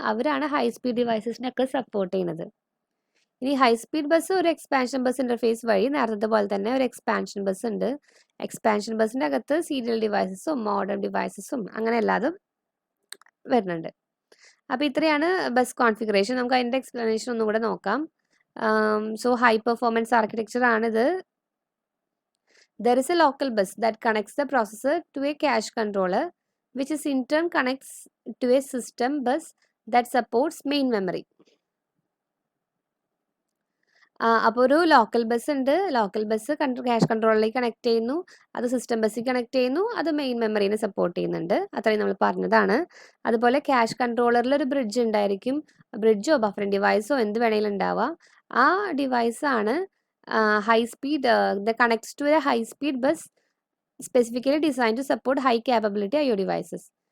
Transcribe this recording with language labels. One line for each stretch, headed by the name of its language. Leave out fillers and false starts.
Malayalam: അവരാണ് high speed ഡിവൈസസിനൊക്കെ support ചെയ്യുന്നത്. ഇനി ഹൈ സ്പീഡ് ബസ് ഒരു എക്സ്പാൻഷൻ ബസ് ഇൻ്റർഫേസ് വഴി നേരത്തെ പോലെ തന്നെ ഒരു എക്സ്പാൻഷൻ ബസ് ഉണ്ട്. എക്സ്പാൻഷൻ ബസ്സിൻ്റെ അകത്ത് സീരിയൽ ഡിവൈസസും മോഡേൺ ഡിവൈസസും അങ്ങനെ എല്ലാതും വരുന്നുണ്ട്. അപ്പോൾ ഇത്രയാണ് ബസ് കോൺഫിഗറേഷൻ. നമുക്ക് അതിൻ്റെ എക്സ്പ്ലനേഷൻ ഒന്നും കൂടെ നോക്കാം. സോ ഹൈ പെർഫോമൻസ് ആർക്കിടെക്ചർ ആണിത്.
English: There is a local bus that connects the processor to a cache controller, which is in turn connects to a system bus that supports main memory.
Malayalam: അപ്പോൾ ഒരു local bus ഉണ്ട്. Local bus cash കൺട്രോളിലേക്ക് connect ചെയ്യുന്നു. അത് system ബസ്സിൽ connect ചെയ്യുന്നു. അത് main മെമ്മറീനെ support ചെയ്യുന്നുണ്ട്. അത്രയും നമ്മൾ പറഞ്ഞതാണ്. അതുപോലെ ക്യാഷ് കൺട്രോളറിൽ ഒരു ബ്രിഡ്ജ് ഉണ്ടായിരിക്കും. ബ്രിഡ്ജോ ബഫറിംഗ് ഡിവൈസോ എന്ത് വേണമെങ്കിലും ഉണ്ടാവുക. ആ ഡിവൈസാണ്
English: High speed connects to a high speed bus specifically design to support high capability IO devices.